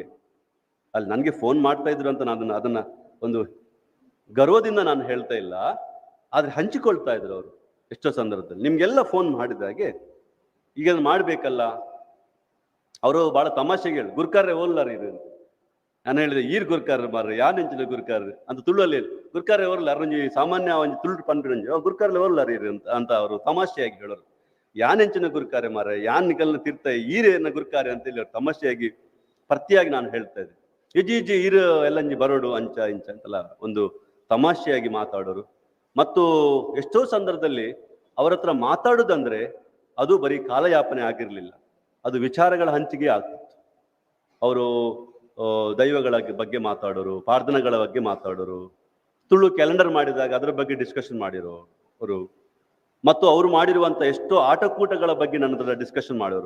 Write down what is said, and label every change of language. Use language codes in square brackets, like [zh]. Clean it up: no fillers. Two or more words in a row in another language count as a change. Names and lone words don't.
[kn] ಅಲ್ಲಿ ನನಗೆ ಫೋನ್ ಮಾಡ್ತಾ ಇದ್ರು ಅಂತ ನಾನು ಅದನ್ನ ಒಂದು ಗರ್ವದಿಂದ ನಾನು ಹೇಳ್ತಾ ಇಲ್ಲ, ಆದ್ರೆ ಹಂಚಿಕೊಳ್ತಾ ಇದ್ರು ಅವರು ಎಷ್ಟೋ ಸಂದರ್ಭದಲ್ಲಿ. ನಿಮ್ಗೆಲ್ಲ ಫೋನ್ ಮಾಡಿದಾಗೆ ಈಗ ಮಾಡ್ಬೇಕಲ್ಲ. ಅವರು ಬಹಳ ತಮಾಷೆಗೆ ಹೇಳಿ, [tcy] ಗುರ್ಕಾರ್ರೆ ಓಲ್ಲಾರ ಇದು. [kn] ನಾನು ಹೇಳಿದೆ, [tcy] ಈರ್ ಗುರ್ಕಾರ್ರೆ ಮಾರ್ರೆ, ಯಾನ್ ಹೆಂಚಿನ ಗುರ್ಕಾರ್ರೆ [kn] ಅಂತ ತುಳುವಲ್ಲಿ [tcy] ಗುರ್ಕಾರ್ರೆ ಓರ್ಲ ಅರಂಜಿ ಸಾಮಾನ್ಯ ಒಂಜಿ ತುಳು ಪಂಡ್ರಂಜಿ ಗುರ್ಕಾರ್ಲೆ ಓಲ್ಲಾರ ಇರು [kn] ಅಂತ ಅವರು ತಮಾಷೆಯಾಗಿ ಹೇಳೋರು. [tcy] ಯಾನ್ ಹೆಂಚಿನ ಗುರ್ಕಾರೆ ಮಾರ್ರೆ, ಯಾನ್ ನಿಕಲ್ನ ತೀರ್ಥ ಈರೇನ ಗುರ್ಕಾರೆ [kn] ಅಂತ ಹೇಳಿ ತಮಾಷೆಯಾಗಿ ಪ್ರತಿಯಾಗಿ ನಾನು ಹೇಳ್ತಾ ಇದ್ದೆ. [tcy] ಇಜಿ ಈರು ಎಲ್ಲಂಜಿ ಬರೋಡು ಅಂಚ ಇಂಚ [kn] ಅಂತೆಲ್ಲ ಒಂದು ತಮಾಷೆಯಾಗಿ ಮಾತಾಡೋರು. ಮತ್ತು ಎಷ್ಟೋ ಸಂದರ್ಭದಲ್ಲಿ ಅವರ ಹತ್ರ ಮಾತಾಡುದಂದ್ರೆ ಅದು ಬರೀ ಕಾಲಯಾಪನೆ ಆಗಿರ್ಲಿಲ್ಲ, ಅದು ವಿಚಾರಗಳ ಹಂಚಿಕೆ ಆಗ್ತಿತ್ತು. ಅವರು ದೈವಗಳ ಬಗ್ಗೆ ಮಾತಾಡೋರು, ಪ್ರಾರ್ಥನೆಗಳ ಬಗ್ಗೆ ಮಾತಾಡೋರು, ತುಳು ಕ್ಯಾಲೆಂಡರ್ ಮಾಡಿದಾಗ ಅದರ ಬಗ್ಗೆ ಡಿಸ್ಕಷನ್ ಮಾಡಿರೋರು, ಮತ್ತು ಅವರು ಮಾಡಿರುವಂಥ ಎಷ್ಟೋ ಆಟಕೂಟಗಳ ಬಗ್ಗೆ ನನ್ನ ಹತ್ರ ಡಿಸ್ಕಷನ್ ಮಾಡೋರು.